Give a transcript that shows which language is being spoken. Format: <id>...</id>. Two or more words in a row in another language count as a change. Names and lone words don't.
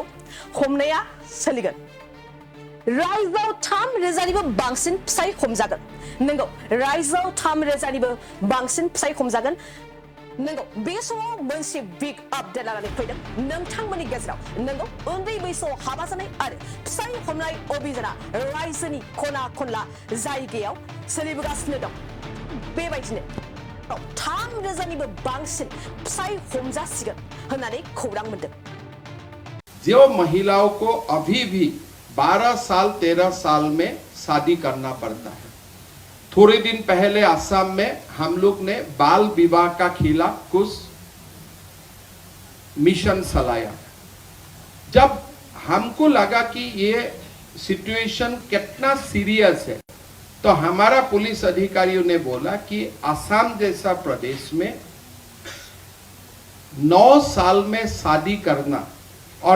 <brx>हमनाया सोलिगोन रायजोआव 3,000निबो बांसिन फिसाय हमजागोन नंगौ रायजोआव 3,000निबो बांसिन फिसाय हमजागोन नंगौ बे समाव मोनसे</brx> <en>big update</en> <brx>लानानै फैदों नोंथांमोननि गेजेराव नंगौ उन्दै बैसोआव हाबा जानाय आरो फिसाय हमनाय अभियाना रायजोनि खना खनला जायगायाव सोलिबोगासिनो दं बेबायदिनो 3,000निबो बांसिन फिसाय हमजासिगोन होननानै खौरां मोनदों</brx> <hi>जो महिलाओं को अभी भी 12 साल 13 साल में शादी करना पड़ता है थोड़े दिन पहले असम में हम लोग ने बाल विवाह का खिलाफ कुछ मिशन चलाया जब हमको लगा कि ये सिचुएशन कितना सीरियस है तो हमारा पुलिस अधिकारियों ने बोला कि असम जैसा प्रदेश में 9 साल में शादी करना और</hi>